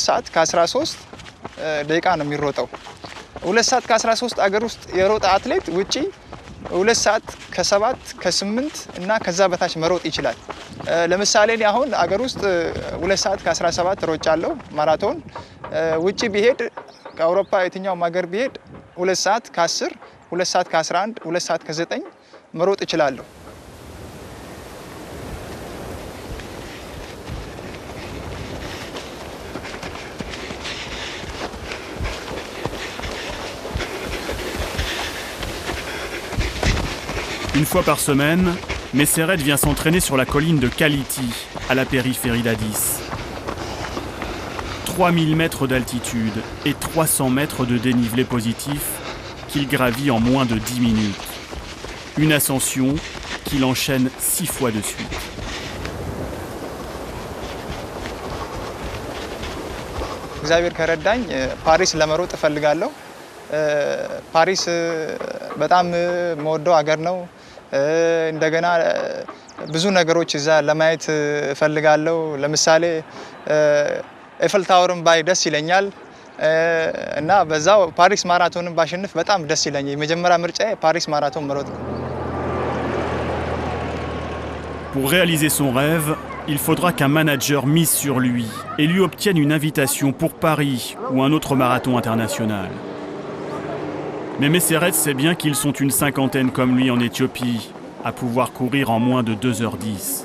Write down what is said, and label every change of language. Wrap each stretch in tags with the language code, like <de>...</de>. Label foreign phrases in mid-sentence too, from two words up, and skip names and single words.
<am>ሰዓት ከ13 ደቂቃ ነው የሚሮጠው። 2 ሰዓት ከ13 አገር ውስጥ የሮጠ አትሌት ውጪ 2 ሰዓት ከ7 ከ8 እና ከዛ በታች መሮጥ ይችላል። ለምሳሌ እኔ አሁን አገር ውስጥ 2 ሰዓት ከ17 ሮጫለሁ ማራቶን። ውጪ ቢሄድ ከአውሮፓ የትኛውም ሀገር ቢሄድ 2 ሰዓት ከ10 2 ሰዓት ከ11 2 ሰዓት ከ9 መሮጥ እችላለሁ።</am> <fr>Une fois par semaine, Meseret vient s'entraîner sur la colline de Kaliti, à la périphérie d'Addis. 3000 mètres d'altitude et 300 mètres de dénivelé positif qu'il gravit en moins de 10 minutes. Une ascension qu'il enchaîne 6 fois de suite.</fr> <am>እግዚአብሔር ከረዳኝ ፓሪስ ለመሮጥ እፈልጋለሁ። ፓሪስ በጣም መወደው ሀገር ነው። እንደገና ብዙ ነገሮች እዛ ለማየት እፈልጋለሁ። ለምሳሌ ኤፍል ታወርን ባይ ደስ ይለኛል እና በዛው ፓሪስ ማራቶንን ባሸንፍ በጣም ደስ ይለኛል። የመጀመሪያ ምርጫዬ ፓሪስ ማራቶን መሮጥ ነው።</am> <fr>Pour réaliser son rêve, il faudra qu'un manager mise sur lui et lui obtienne une invitation pour Paris ou un autre marathon international. Mais Meseret sait bien qu'ils sont une cinquantaine comme lui en Éthiopie, à pouvoir courir en moins de 2h10.</fr>